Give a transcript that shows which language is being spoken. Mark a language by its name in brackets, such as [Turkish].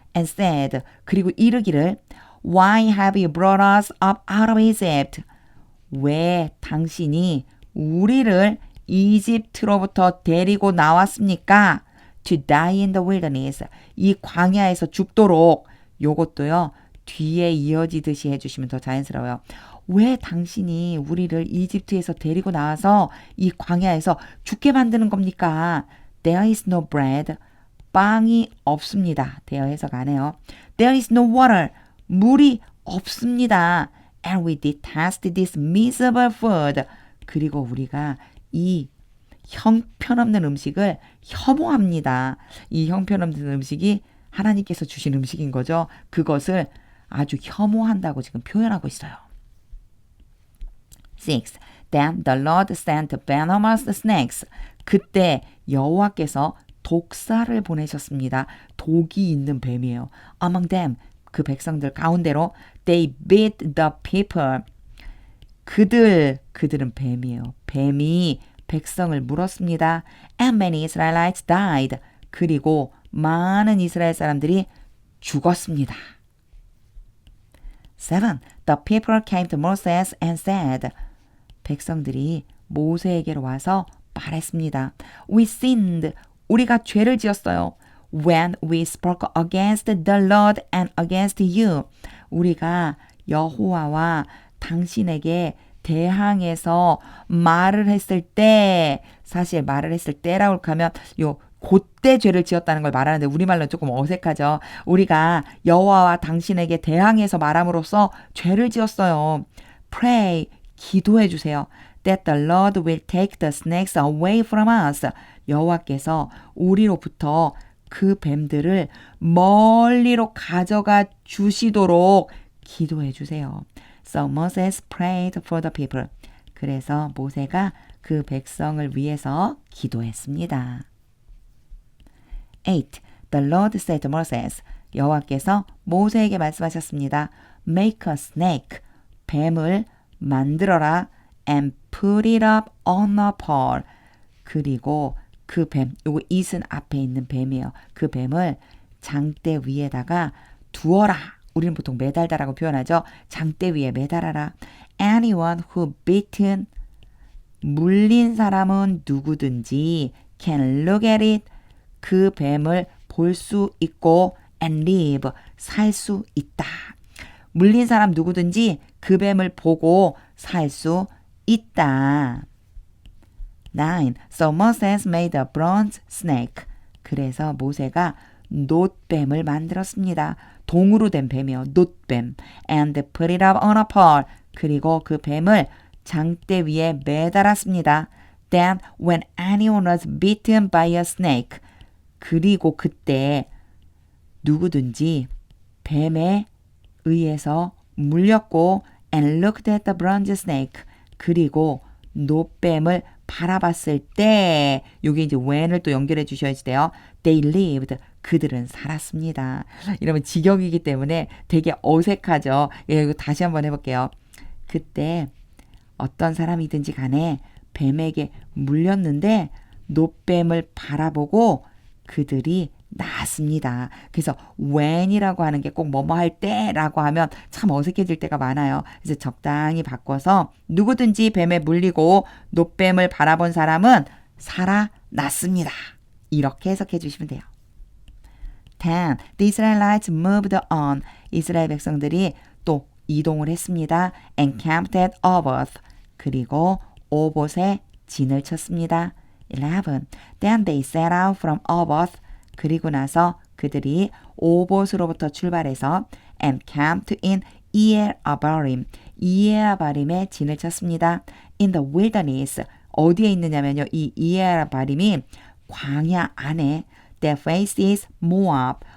[English] And said, [Korean] 그리고 이르기를 [English] Why have you brought us up out of Egypt? [Korean] 왜 당신이 우리를 이집트로부터 데리고 나왔습니까? [English] To die in the wilderness. [Korean] 이 광야에서 죽도록. 요것도요. 뒤에 이어지듯이 해주시면 더 자연스러워요. 왜 당신이 우리를 이집트에서 데리고 나와서 이 광야에서 죽게 만드는 겁니까? [English] There is no bread. [Korean] 빵이 없습니다. 대어 해석 안 해요. [English] There is no water. [Korean] 물이 없습니다. [English] And we detest this miserable food. [Korean] 그리고 우리가 이 형편없는 음식을 혐오합니다. 이 형편없는 음식이 하나님께서 주신 음식인 거죠. 그것을 아주 혐오한다고 지금 표현하고 있어요. [English] 6. Then the Lord sent venomous snakes. [Korean] 그때 여호와께서 독사를 보내셨습니다. 독이 있는 뱀이에요. [English] Among them. [Korean] 그 백성들 가운데로 [English] they bit the people. [Korean] 그들은 뱀이에요. 뱀이 백성을 물었습니다. [English] And many Israelites died. [Korean] 그리고 많은 이스라엘 사람들이 죽었습니다. 7. [English] The people came to Moses and said, [Korean] 백성들이 모세에게로 와서 말했습니다. [English] We sinned. [Korean] 우리가 죄를 지었어요. [English] When we spoke against the Lord and against you. [Korean] 우리가 여호와와 당신에게 대항해서 말을 했을 때, 사실 말을 했을 때라고 하면 그때 죄를 지었다는 걸 말하는데 우리말로는 조금 어색하죠. 우리가 여호와와 당신에게 대항해서 말함으로써 죄를 지었어요. Pray, 기도해 주세요. [English] That the Lord will take the snakes away from us. [Korean] 여호와께서 우리로부터 그 뱀들을 멀리로 가져가 주시도록 기도해 주세요. [English] So Moses prayed for the people. [Korean] 그래서 모세가 그 백성을 위해서 기도했습니다. [English] 8. The Lord said to Moses. [Korean] 여호와께서 모세에게 말씀하셨습니다. [English] Make a snake. [Korean] 뱀을 만들어라. [English] And put it up on a pole. [Korean] 그리고 그 뱀, 요거 it은 앞에 있는 뱀이에요. 그 뱀을 장대 위에다가 두어라. 우리는 보통 매달다라고 표현하죠. 장대 위에 매달아라. [English] Anyone who bitten, [Korean] 물린 사람은 누구든지 [English] can look at it. [Korean] 그 뱀을 볼 수 있고 [English] and live, [Korean] 살 수 있다. 물린 사람 누구든지 그 뱀을 보고 살 수 있다. 9. [English] So Moses made a bronze snake. [Korean] 그래서 모세가 놋뱀을 만들었습니다. 동으로 된 뱀이요. 놋뱀. [English] And put it up on a pole. [Korean] 그리고 그 뱀을 장대 위에 매달았습니다. [English] Then when anyone was bitten by a snake. [Korean] 그리고 그때 누구든지 뱀에 의해서 물렸고 [English] and looked at the bronze snake. [Korean] 그리고 놋뱀을 바라봤을 때 여기 이제 when을 또 연결해 주셔야지 돼요. [English] They lived. [Korean] 그들은 살았습니다. 이러면 직역이기 때문에 되게 어색하죠. 예, 이거 다시 한번 해볼게요. 그때 어떤 사람이든지 간에 뱀에게 물렸는데 놋뱀을 바라보고 그들이 나았습니다. 그래서 when이라고 하는 게 꼭 뭐뭐 할 때라고 하면 참 어색해질 때가 많아요. 그래서 적당히 바꿔서 누구든지 뱀에 물리고 놋뱀을 바라본 사람은 살아났습니다. 이렇게 해석해 주시면 돼요. 10. [English] The Israelites moved on. [Korean] 이스라엘 백성들이 또 이동을 했습니다. [English] And camped at Oboth. [Korean] 그리고 오봇에 진을 쳤습니다. 11. [English] Then they set out from Oboth. [Korean] 그리고 나서 그들이 오봇으로부터 출발해서 [English] and camped in [Korean] 이엘아바림. 이엘아바림에 진을 쳤습니다. [English] In the wilderness. [Korean] 어디에 있느냐면요. 이 이엘아바림이 광야 안에 [English] that faces Moab.